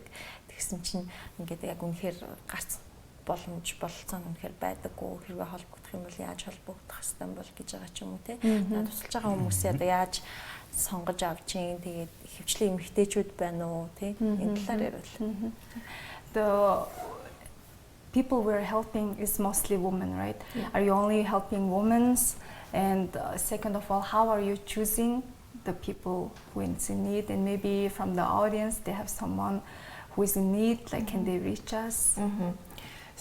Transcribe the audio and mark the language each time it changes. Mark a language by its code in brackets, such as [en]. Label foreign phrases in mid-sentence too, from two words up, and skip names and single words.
[mn] Тэгсэн чинь ингээд яг үнэхээр гарц боломж бололцоо үнэхээр байдаггүй хэрвээ холбогдох юм бол яаж холбогдох хэвээр бол гэж байгаа ч юм уу тий тусалж байгаа хүмүүсээ одоо яаж сонгож авч ийн тэгээд хөвчлийн эмэгтэйчүүд байна уу тий энэ талаар ярил. [en] The people we're helping is mostly women, right? Yeah. Are you only helping women? And second of all, how are you choosing the people who is in need? And maybe from the audience, they have someone who is in need, like can they reach us?